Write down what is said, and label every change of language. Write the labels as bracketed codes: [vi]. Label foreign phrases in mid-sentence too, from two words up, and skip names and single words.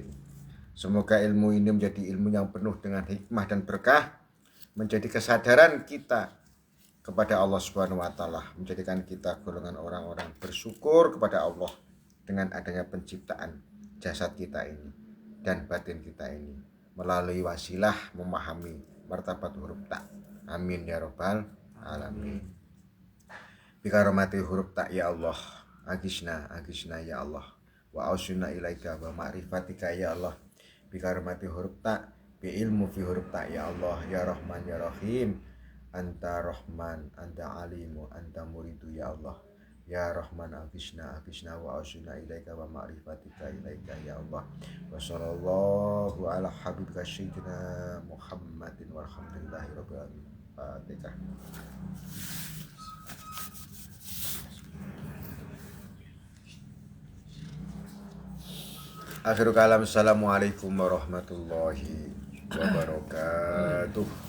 [id] Semoga ilmu ini menjadi ilmu yang penuh dengan hikmah dan berkah, menjadi kesadaran kita kepada Allah [ar] سبحانه وتعالى, [id] menjadikan kita golongan orang-orang bersyukur kepada Allah dengan adanya penciptaan jasad kita ini dan batin kita ini melalui wasilah memahami martabat huruf tak. [ar] آمين يا رب العالمين. بكرامة حرف تاء يا الله، أغثنا يا الله، وأوصلنا إليك ومعرفتك يا الله. بكرامة حرف تاء، بعلم في حرف تاء يا الله، يا رحمن يا رحيم. أنت رحمن، أنت عليم، أنت مريد يا الله. يا رحمن أغثنا وأوصلنا إليك ومعرفتك إليك يا الله. وصلى الله على حبيبك سيدنا محمد والحمد لله رب العالمين. فاتحة. آخر الكلام. السلام عليكم ورحمة الله وبركاته.